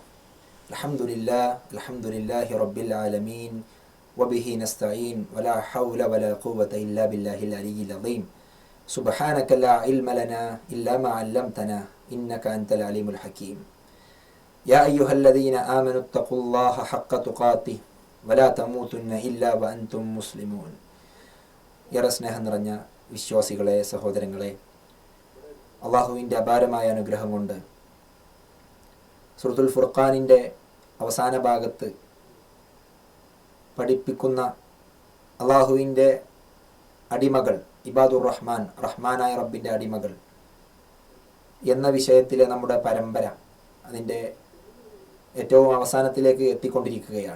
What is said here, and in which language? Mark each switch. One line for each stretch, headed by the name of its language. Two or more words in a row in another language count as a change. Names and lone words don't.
Arabic: الحمد لله رب العالمين وبه نستعين ولا حول ولا قوة إلا بالله العلي العظيم. سبحانك لا علم لنا إلا ما علمتنا إنك أنت العليم الحكيم. يا أيها الذين آمنوا اتقوا الله حق تقاته ولا تموتن إلا وأنتم مسلمون.
Malayalam: ഏറെ സ്നേഹം നിറഞ്ഞ വിശ്വാസികളെ, സഹോദരങ്ങളെ, അള്ളാഹുവിൻ്റെ അപാരമായ അനുഗ്രഹം കൊണ്ട് സൂറത്തുൽ ഫുർഖാനിൻ്റെ അവസാന ഭാഗത്ത് പഠിപ്പിക്കുന്ന അള്ളാഹുവിൻ്റെ അടിമകൾ,
Arabic: عباد الرحمن,
Malayalam: റഹ്മാനായ റബ്ബിൻ്റെ അടിമകൾ എന്ന വിഷയത്തിലെ നമ്മുടെ പരമ്പര അതിൻ്റെ ഏറ്റവും അവസാനത്തിലേക്ക് എത്തിക്കൊണ്ടിരിക്കുകയാണ്.